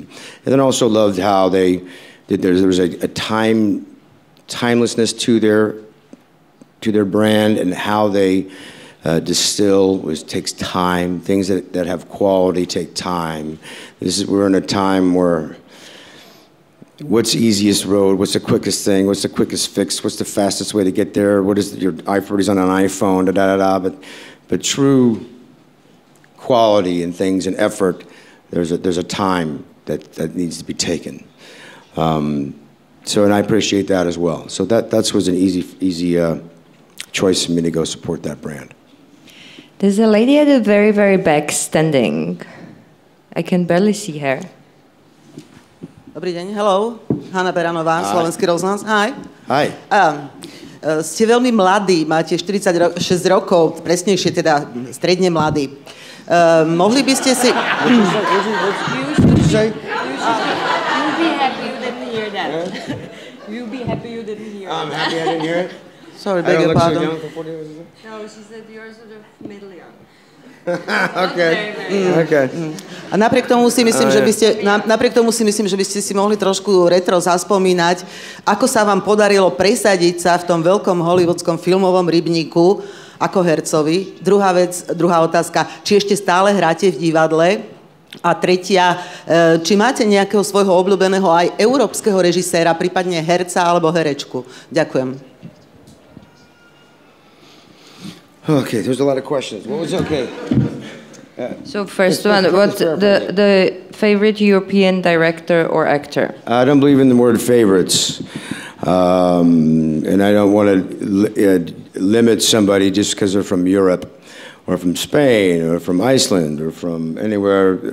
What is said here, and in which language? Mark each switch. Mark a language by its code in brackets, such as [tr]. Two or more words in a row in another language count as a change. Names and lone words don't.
[en] And then also loved how there was a timelessness to their brand, and how they distill takes time. Things that have quality take time. We're in a time where what's the easiest road? What's the quickest thing? What's the quickest fix? What's the fastest way to get there? What is your everybody's on an iPhone? Da da da da. But true quality and things and effort, there's a time that needs to be taken. So, and I appreciate that as well. So that was an easy choice for me to go support that brand. There's a lady at the very, very back standing. I can barely see her. [sk] Dobrý deň, hello. Hanna Beranová, Slovenský rozhlas. [en] Hi. Hi. [sk] Ste veľmi mladí, máte 46 rokov, presnejšie teda stredne mladí. Mohli by ste si... [en] You'll be happy you didn't hear that. I'm happy I didn't hear it. Sorry, beg your pardon. So young for 40 years? No, she said you're sort of middle young. Okay. Okay. [sk] A napriek tomu si myslím, že by ste si mohli trošku retro zaspomínať, ako sa vám podarilo presadiť sa v tom veľkom hollywoodskom filmovom rybníku ako hercovi. Druhá otázka, či ešte stále hráte v divadle? A tretia, či máte nejakého svojho obľúbeného aj európskeho režiséra, prípadne herca alebo herečku? Ďakujem. [en] Okay, there's a lot of questions. What was okay? So first one, what's the favorite European director or actor? I don't believe in the word favorites. And I don't want to limit somebody just because they're from Europe or from Spain or from Iceland or from anywhere.